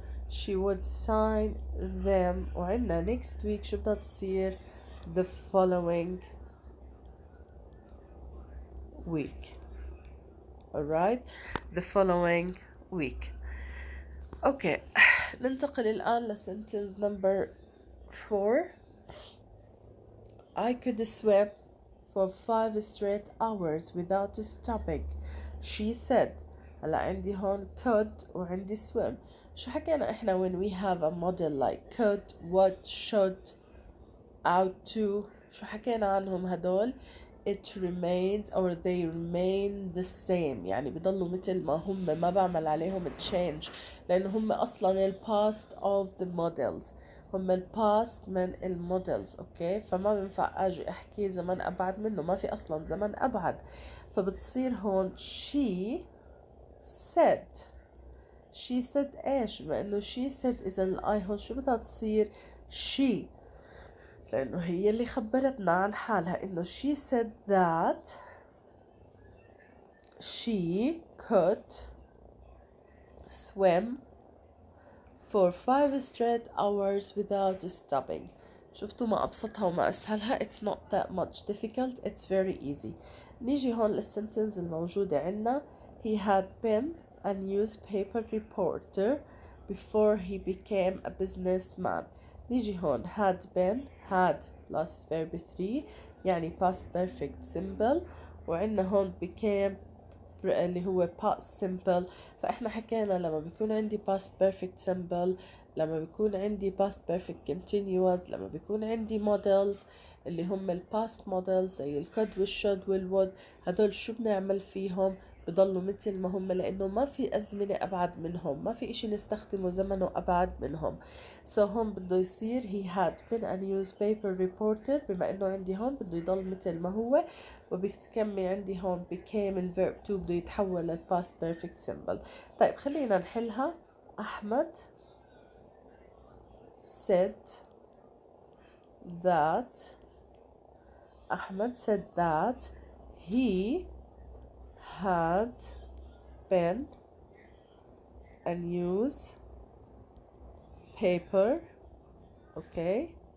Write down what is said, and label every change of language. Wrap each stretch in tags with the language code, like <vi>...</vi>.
<en>she would sign them</en> <ar>وعندنا</ar> <en>next week</en> <ar>شو بدها تصير</ar> <en>the following week alright the following week.</en> <ar>okay ننتقل الآن لسنتنس number 4.</ar> <en>I could swim for 5 straight hours without stopping she said.</en> <ar>هلا عندي هون could وعندي swim. شو حكينا احنا</ar> <en>when we have a model like could would should ought to</en> <ar>شو حكينا عنهم هدول</ar> <en>it remains or they remain the same</en> <ar>يعني بيضلوا مثل ما هم ما بعمل عليهم change لأنه هم أصلا ال</ar> <en>past of the models</en> <ar>هم ال past من المودلز اوكي فما بنفع اجي احكي زمن ابعد منه ما في اصلا زمن ابعد فبتصير هون</ar> <en>she said</en> <ar>ايش بما انه she said اذا الاي هون شو بدها تصير she لانه هي اللي خبرتنا عن حالها انه</ar> <en>she said that she could swim for 5 straight hours without stopping.</en> <ar>شفتوا ما أبسطها وما أسهلها</ar> <en>it's not that much difficult it's very easy.</en> <ar>نيجي هون للسنتنس الموجودة عنا</ar> <en>he had been a newspaper reporter before he became a businessman.</en> <ar>نيجي هون</ar> <en>had been had plus verb 3</en> <ar>يعني past perfect simple وعنا هون became اللي هو past simple فإحنا حكينا لما بيكون عندي past perfect simple لما بيكون عندي past perfect continuous لما بيكون عندي models اللي هم ال past models زي ال could وال should وال would هدول شو بنعمل فيهم بضلوا مثل ما هم لأنه ما في أزمنة أبعد منهم ما في إشي نستخدمه زمنه أبعد منهم so هون بده يصير</ar> <en>he had been a newspaper reporter</en> <ar>بما إنه عندي هون بده يضل مثل ما هو وبكمل عندي هون became الverb to بده يتحول لل past perfect simple. طيب خلينا نحلها.</ar> <en>Ahmed said that he had been a newspaper okay</en>